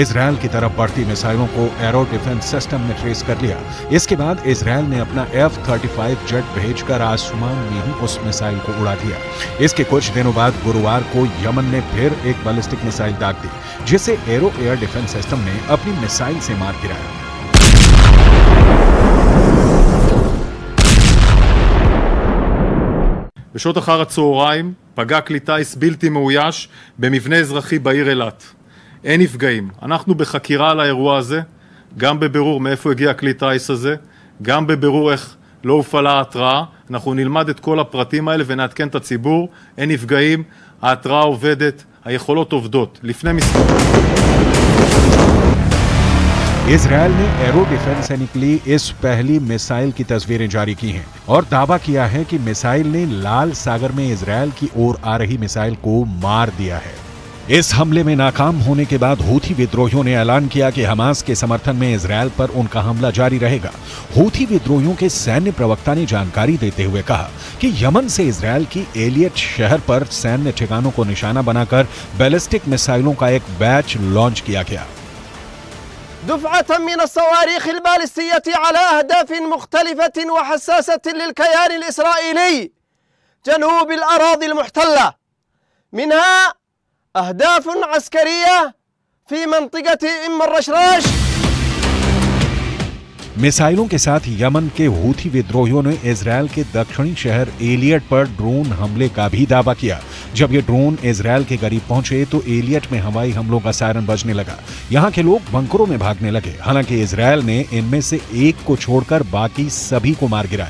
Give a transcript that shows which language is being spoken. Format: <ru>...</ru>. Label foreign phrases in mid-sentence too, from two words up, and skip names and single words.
<hi>इजराइल की तरफ बढ़ती मिसाइलों को एरो</hi> <en>defense system</en> <hi>ने ट्रेस कर लिया। इसके बाद इजराइल ने अपना F-35 जेट भेजकर आसमान में ही उस मिसाइल को उड़ा दिया। इसके कुछ दिनों बाद गुरुवार को यमन ने फिर एक बैलिस्टिक मिसाइल दाग दी, जिसे एरो</hi> <en>air defense system</en> <hi>ने अपनी मिसाइल से मार गिराया।</hi> <he>בשעות אחר הצהריים פגע כלי טיס בלתי מאויש במבנה אזרחי בעיר אילת. אין נפגעים. אנחנו בחקירה על האירוע הזה, גם בבירור מאיפה הגיע כלי טיס הזה, גם בבירור איך לא הופעלה ההתראה. אנחנו נלמד את כל הפרטים האלה ונעדכן את הציבור. אין נפגעים, ההתראה עובדת, היכולות עובדות. לפני מספר</he> <hi>इजराइल ने एरो डिफेंस से निकली इस पहली मिसाइल की तस्वीरें जारी की हैं और दावा किया है कि मिसाइल ने लाल सागर में इजराइल की ओर आ रही मिसाइल को मार दिया है। इस हमले में नाकाम होने के बाद हूथी विद्रोहियों ने ऐलान किया कि हमास के समर्थन में इजराइल पर उनका हमला जारी रहेगा। हूथी विद्रोहियों के सैन्य प्रवक्ता ने जानकारी देते हुए कहा कि यमन से इजराइल की एलियट शहर पर सैन्य ठिकानों को निशाना बनाकर बैलिस्टिक मिसाइलों का एक बैच लॉन्च किया गया।</hi> <ar>دفعة من الصواريخ البالستية على أهداف مختلفة وحساسة للكيان الإسرائيلي جنوب الأراضي المحتلة، منها أهداف عسكرية في منطقة أم الرشراش।</ar> <hi>मिसाइलों के साथ यमन के हूथी विद्रोहियों ने इजराइल के दक्षिणी शहर एलियट पर ड्रोन हमले का भी दावा किया। जब ये ड्रोन इजराइल के करीब पहुंचे तो एलियट में हवाई हमलों का सायरन बजने लगा। यहां के लोग बंकरों में भागने लगे। हालांकि इजराइल ने इनमें से एक को छोड़कर बाकी सभी को मार गिराया।</hi>